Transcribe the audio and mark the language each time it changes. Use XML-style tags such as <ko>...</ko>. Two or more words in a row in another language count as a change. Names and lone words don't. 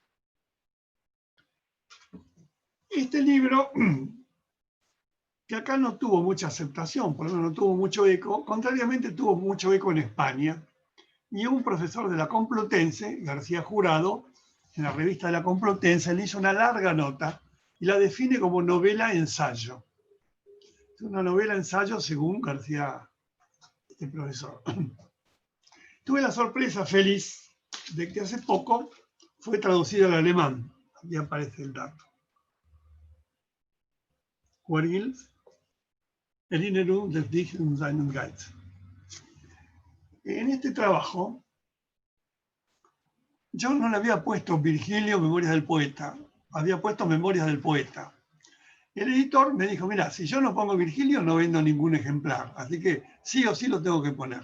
<es>Este libro, que acá no tuvo mucha aceptación, por lo menos no tuvo mucho eco, contrariamente tuvo mucho eco en España, y un profesor de la Complutense, García Jurado, en la revista de la Complutense, le hizo una larga nota y la define como novela-ensayo. Es una novela-ensayo según García, este profesor. Tuve la sorpresa feliz de que hace poco fue traducido al alemán. Aquí aparece el dato. Vergils, Erinnerung des Dichters und seinen Geist. En este trabajo, yo no le había puesto Virgilio, Memorias del Poeta, había puesto Memorias del Poeta. El editor me dijo, mira, si yo no pongo Virgilio no vendo ningún ejemplar, así que sí o sí lo tengo que poner.</es>